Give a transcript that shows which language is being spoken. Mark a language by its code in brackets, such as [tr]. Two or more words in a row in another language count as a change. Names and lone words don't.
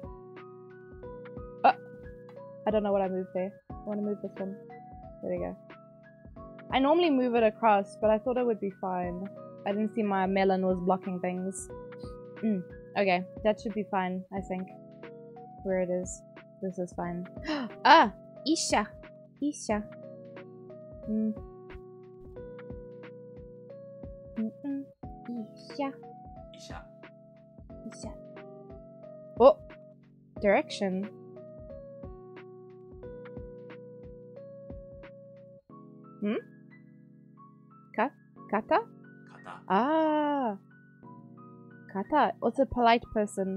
[en] Oh, I don't know what I moved there. I want to move this one. There we go. I normally move it across, but I thought it would be fine. I didn't see my melon was blocking things. Okay, that should be fine, I think. Where it is. This is fine. Ah! Isha! Isha. Isha. Isha. Isha. Oh! Direction. Kata? Kata. Ah! Kata. Also polite person.